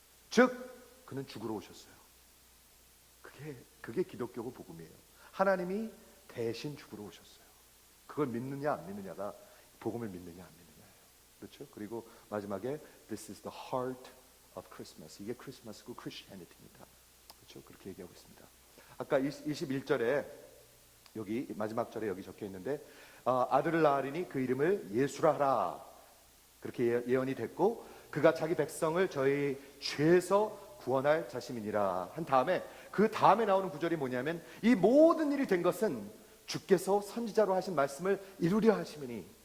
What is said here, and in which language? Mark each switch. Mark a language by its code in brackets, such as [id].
[ko] 즉 그는 죽으러 오셨어요. 그게 기독교고 복음이에요. 하나님이 대신 죽으러 오셨어요. 그걸 믿느냐 안 믿느냐가 복음을 믿느냐 안 믿느냐예요. 그렇죠? 그리고 마지막에 [en] This is the heart of Christmas. [ko] 이게 크리스마스고 크리스티애니티입니다. 그렇죠? 그렇게 얘기하고 있습니다. 아까 21절에 여기 마지막 절에 여기 적혀 있는데 아들을 낳으리니 그 이름을 예수라 하라. 그렇게 예언이 됐고 그가 자기 백성을 저희 죄에서 구원할 자심이니라 한 다음에 그 다음에 나오는 구절이 뭐냐면 이 모든 일이 된 것은 주께서 선지자로 하신 말씀을 이루려 하심이니.